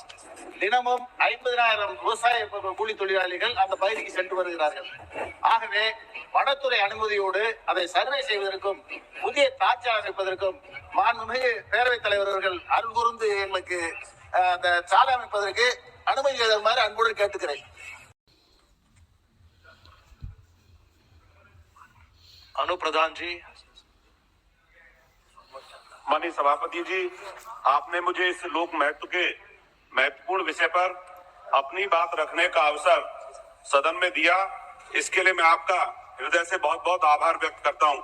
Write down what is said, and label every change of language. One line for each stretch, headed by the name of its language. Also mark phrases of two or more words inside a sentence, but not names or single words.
Tamil: தினமும் 50,000 விவசாய கூலி தொழிலாளிகள் அந்த பகுதிக்கு சென்று வருகிறார்கள். ஆகவே வனத்துறை அனுமதியோடு அதை சர்வே செய்வதற்கும் புதிய தார்ச்சாலை அமைப்பதற்கும் மாண்புமிகு பேரவைத் தலைவர் அவர்கள் அருள் கூர்ந்து எங்களுக்கு அந்த சாலை அமைப்பதற்கு அனுமதி தருமாறு அன்புடன் கேட்டுக்கிறேன்.
Hindi: अनु प्रधान जी। माननीय सभापति जी, आपने मुझे इस लोक महत्व के महत्वपूर्ण विषय पर अपनी बात रखने का अवसर सदन में दिया, इसके लिए मैं आपका हृदय से बहुत बहुत आभार व्यक्त करता हूं।